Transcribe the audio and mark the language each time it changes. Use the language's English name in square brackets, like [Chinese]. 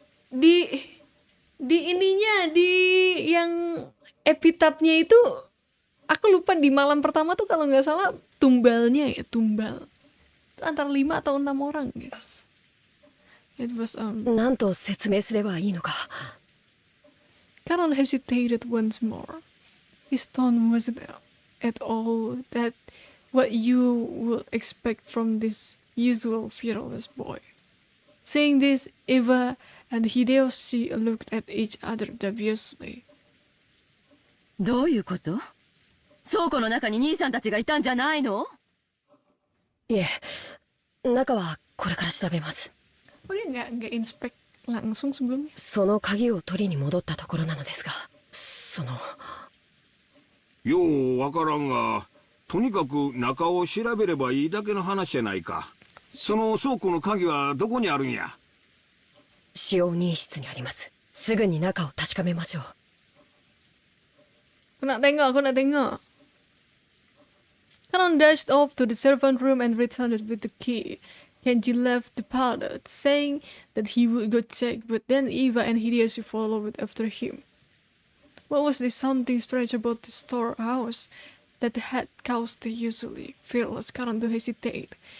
[Indonesian] di ininya, di yang epitapnya itu, aku lupa di malam pertama tuh kalau nggak salah tumbalnya ya, tumbal. Antara 5 atau 6 orang, guys. [English] It was [Japanese] なんと説明すればいいのか。 [English] Karan hesitated once more. His tone wasn't at all that what you would expect from this usual fearless boy. Saying this, Eva and Hideyoshi looked at each other dubiously. [Japanese] どういうこと？倉庫の中に兄さんたちがいたんじゃないの？いえ、中はこれから調べます。 [Indonesian] Oh, dia nggak inspect langsung sebelumnya? [Japanese] その鍵を取りに戻ったところなのですが、その。ようわからんが、とにかく中を調べればいいだけの話じゃないか。その倉庫の鍵はどこにあるんや？使用人室にあります。すぐに中を確かめましょう。 [Malay] Aku nak tengok. [English] Kanon dashed off to the servant room and returned with the key. Genji left the parlor, saying that he would go check, but then Eva and Hideyoshi followed after him. What was this something strange about the storehouse that had caused the usually fearless Kanon to hesitate?